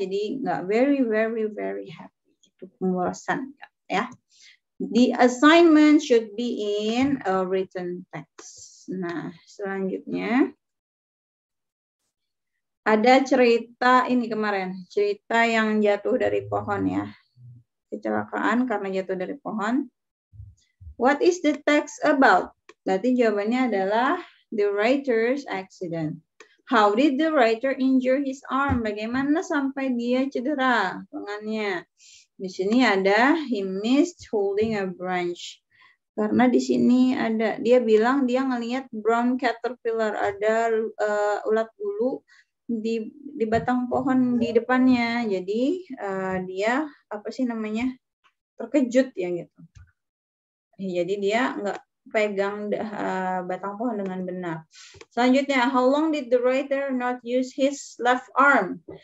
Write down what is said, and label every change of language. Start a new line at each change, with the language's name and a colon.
Indonesian: Jadi nggak
English: very very very happy.
Indonesian: Itu pemborosan ya.
English: The assignment should be in a written text.
Indonesian: Nah selanjutnya ada cerita ini kemarin, cerita yang jatuh dari pohon ya. Kecelakaan karena jatuh dari pohon.
English: What is the text about?
Indonesian: Berarti jawabannya adalah
English: the writer's accident. How did the writer injure his arm?
Indonesian: Bagaimana sampai dia cedera lengannya? Di sini ada
English: he missed holding a branch.
Indonesian: Karena di sini ada dia bilang dia ngelihat brown caterpillar, ada ulat bulu di batang pohon di depannya. Jadi dia apa sih namanya terkejut ya gitu. Jadi dia nggak pegang batang pohon dengan benar.
English: Selanjutnya, how long did the writer not use his left arm?